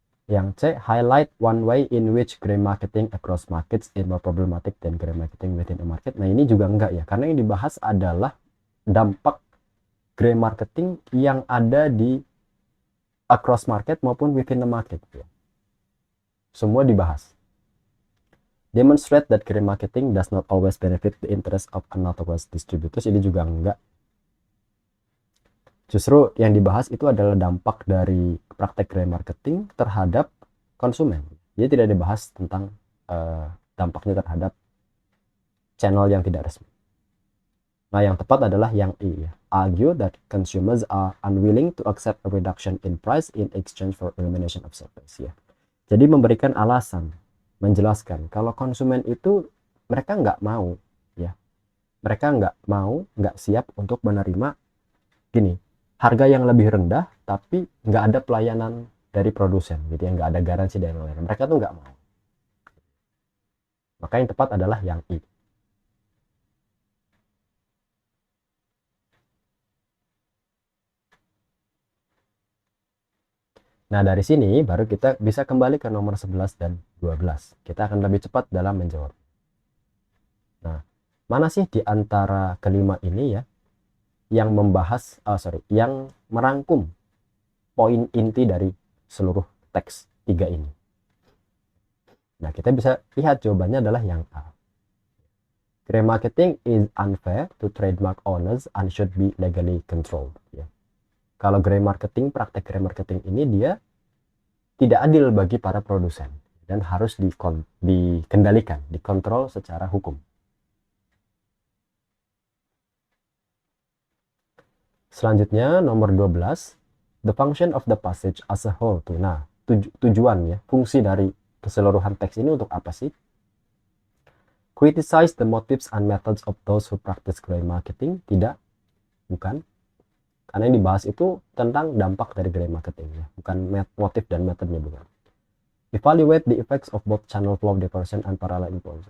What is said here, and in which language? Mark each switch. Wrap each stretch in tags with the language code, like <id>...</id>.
<id>Yang C,</id> <en>highlight one way in which gray marketing across markets is more problematic than gray marketing within a market.</en> <id>Nah, ini juga enggak ya, karena yang dibahas adalah dampak gray marketing yang ada di across market maupun</id> <en>within the market</en> <id>ya. Semua dibahas.</id> <en>Demonstrate that gray marketing does not always benefit the interest of unauthorized distributors.</en> <id>Ini juga enggak. Justru yang dibahas itu adalah dampak dari praktek gray marketing terhadap konsumen. Dia tidak dibahas tentang dampaknya terhadap channel yang tidak resmi. Nah, yang tepat adalah yang E.</id> <en>Argue that consumers are unwilling to accept a reduction in price in exchange for elimination of surplus.</en> <id>Ya. Jadi memberikan alasan, menjelaskan kalau konsumen itu mereka nggak mau, ya, mereka nggak siap untuk menerima gini, harga yang lebih rendah tapi nggak ada pelayanan dari produsen, gitu ya, nggak ada garansi dan lain-lain. Mereka tuh nggak mau. Maka yang tepat adalah yang I. Nah, dari sini baru kita bisa kembali ke nomor 11 dan 12. Kita akan lebih cepat dalam menjawab. Nah, mana sih di antara kelima ini ya yang membahas, yang merangkum poin inti dari seluruh teks 3 ini? Nah, kita bisa lihat jawabannya adalah yang A.</id> <en>Gray marketing is unfair to trademark owners and should be legally controlled.</en> <id>Ya. Kalau praktek gray marketing ini dia tidak adil bagi para produsen dan harus dikendalikan, dikontrol secara hukum. Selanjutnya nomor 12,</id> <en>the function of the passage as a whole tuh.</en> <id>Nah, tujuannya, fungsi dari keseluruhan teks ini untuk apa sih?</id> <en>Criticize the motives and methods of those who practice gray marketing.</en> <id>Tidak, bukan. Karena yang dibahas itu tentang dampak dari gray marketing, ya. Bukan motif dan metodenya, bukan.</id> <en>Evaluate the effects of both channel flow diversion and parallel influence.</en>